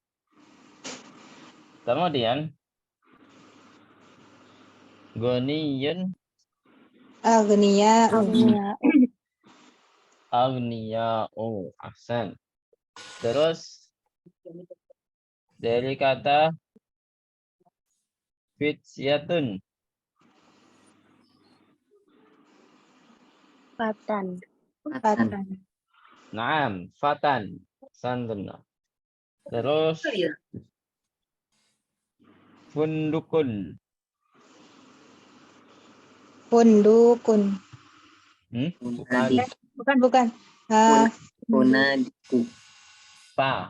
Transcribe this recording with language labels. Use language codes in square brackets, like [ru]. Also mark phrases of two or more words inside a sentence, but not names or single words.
[id] Kemudian goniyun. Agniyaun. [ar] أغنياء. أحسن. [id] Terus dari kata fityatun. Fatan. [ar] نعم، فتى. [id] Santun. Terus fundukun. Pundukun. Bukan. Bukan. Ha, Punadiku. Pa.